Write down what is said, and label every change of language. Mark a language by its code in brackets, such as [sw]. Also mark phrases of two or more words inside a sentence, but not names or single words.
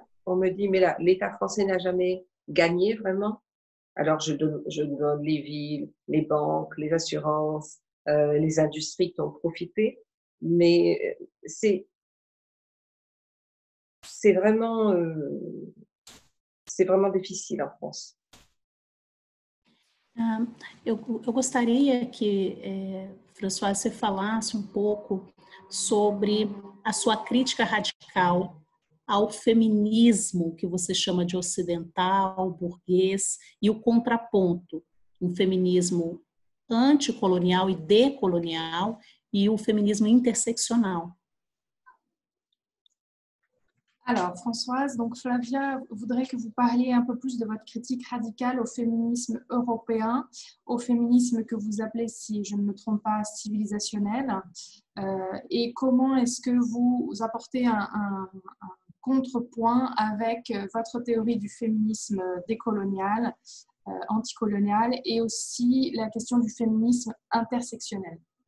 [fr] On me dit, mais là, l'État français n'a jamais gagné vraiment. Alors, je donne les villes, les banques, les assurances, les industries qui ont profité. Mais c'est vraiment difficile en France. [pt] Eu gostaria que, Françoise, você falasse pouco sobre a sua crítica radical ao feminismo que você chama de ocidental, burguês, e o contraponto, um feminismo anticolonial e decolonial e o [fr] feminisme intersectionnel. Alors, Françoise, donc Flavia voudrait que vous parliez un peu plus de votre critique radicale au féminisme européen, au féminisme que vous appelez, si je ne me trompe pas, civilisationnel, et comment est-ce que vous apportez un contrepoint avec votre théorie du féminisme décolonial, anticolonial, et aussi la question du féminisme intersectionnel.